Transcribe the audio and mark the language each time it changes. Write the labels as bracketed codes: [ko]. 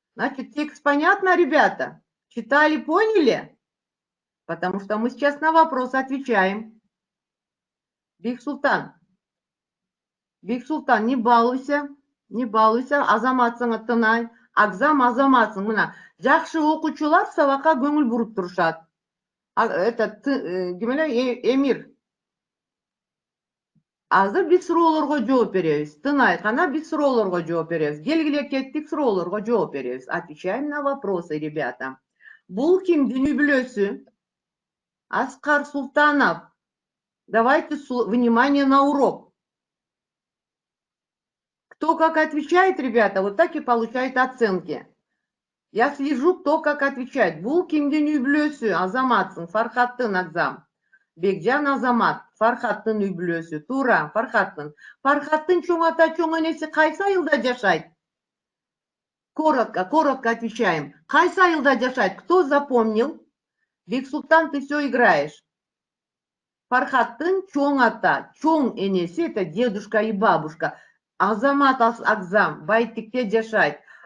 [ru] Значит, текст понятно, ребята? Читали, поняли? Потому что мы сейчас на вопрос отвечаем. Бексултан, не балуйся, [ky] азаматсың тынай. Агзам азаматсың. Мына жакшы окуучулар сабакка көңүл буруп турушат. [ru] Это Эмир. [ky] Азыр биз суроолорго жооп беребиз. Тынай гана биз суроолорго жооп беребиз. Келгиле кеттик, суроолорго жооп беребиз. [ru] Отвечаем на вопросы, ребята. [ky] Бул кимдин үй бүлөсү? [ru] Аскар Султанов. Давайте внимание на урок. Кто как отвечает, ребята, вот так и получает оценки. Я слежу, кто как отвечает. [ky] Бул кимдин үй бүлөсү? Азаматсың, Фархаттын Агзам. Бекжан Азамат, Фархаттын үй бүлөсү. Туура, Фархаттын. Фархаттын чоң ата, чоң энеси кайсы айылда жашайт? [ru] Коротко отвечаем. [ky] Кайсы айылда жашайт? [ru] Кто запомнил? Бексултан, ты все играешь. [ky] Фархаттын чоң ата, чоң энеси, [ru] это дедушка и бабушка. [ky] Азамат Агзам Байтикте жашайт.